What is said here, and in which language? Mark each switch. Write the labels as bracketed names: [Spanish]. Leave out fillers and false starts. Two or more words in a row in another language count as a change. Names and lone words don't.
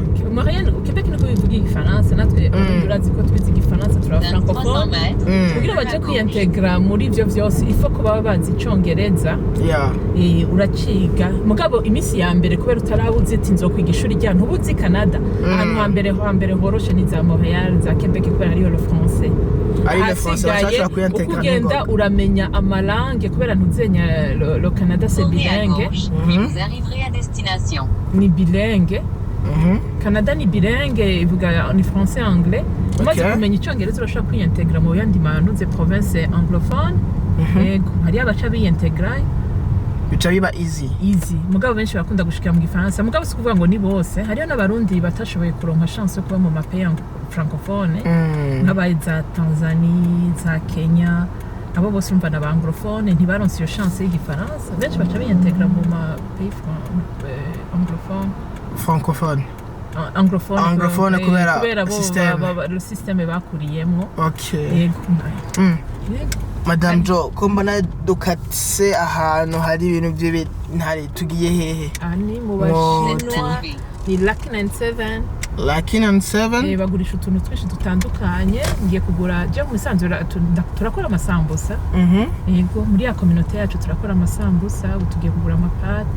[Rundi] Quebec niko bivuga igifaransa natwe turazi ko twize igifaransa tura francophone kugira baje kwintegra muri ivyo vyose ifo ko baba bazi icongereza uraciga mugabo imisi ya mbere kubera utarabuze ati nzokwiga ishuri rya ntubuzi Canada ahantu hambere horoshe ni za Montreal za Quebec kubera ariyo [French] le français [Rundi] ari [French] le français [Rundi] bashaka kwintegra ukugenda uramenya amalangue kubera ntuzenya [French] le Canada c'est bilingue vous arriverez à destination [Rundi] ni bilingue Canada ni bilingue ivuga ni [French] français anglais [Rundi] umaze kumenya icyongereza urashobora kwintegra mu yandi manuze [French] province anglophone [Rundi] yego hari abaca biyintegra bica biba easy mugabo benshi bakunda gushikira mu gifaransa mugabo si kuvuga ngo ni bose hariyo n'abarundi batashoboye kuronka chance yo kuba mu [French] mapays francophone [Rundi] nk'abaye za Tanzania za Kenya abo bose urumva na anglophone ntibaronse iyo chance y'igifaransa benshi baca biyintegra mu mapays francophone anglophone kubera le système bakuriyemo yego Madame Jo ko mbona dukatse ahantu hari ibintu by'ibintare tugiye hehe ani mu Bashinwa ni Lucky 97 bagurisha utuntu twinshi dutandukanye ngiye kugura je mu bisanzwe turakora amasambusa yego muri ya communauté yacu turakora amasambusa tugiye kugura amapate